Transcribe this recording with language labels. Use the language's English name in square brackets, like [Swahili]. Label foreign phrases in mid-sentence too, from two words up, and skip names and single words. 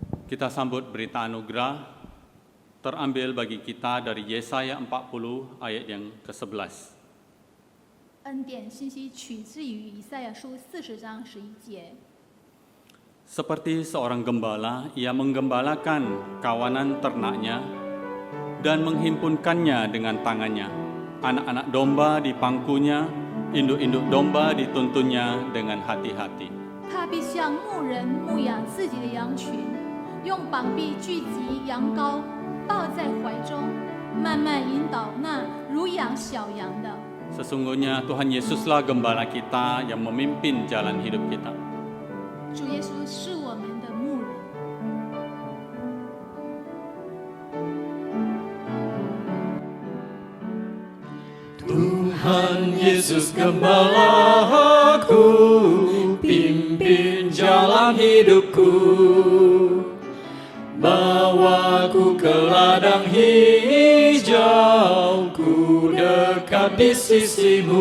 [Indonesian] Kita sambut berita anugerah terambil bagi kita dari Yesaya 40 ayat yang ke-11. [Chinese] 恩典信息取自于以赛亚书40章11节。 [Indonesian] Seperti seorang gembala, ia menggembalakan kawanan ternaknya dan menghimpunkannya dengan tangannya. Anak-anak domba di pangkunya, induk-induk domba dituntunnya dengan hati-hati. [Chinese] 他必像牧人牧养自己的羊群，用膀臂聚集羊羔，抱在怀中，慢慢引导那如养小羊的。 [Indonesian] Sesungguhnya Tuhan Yesuslah gembala kita yang memimpin jalan hidup kita. [Chinese] 主耶稣是我们的牧人。 [Indonesian] Tuhan Yesus gembalaku, pimpin jalan hidupku, bawaku ke ladang hijau, ku dekat di sisimu.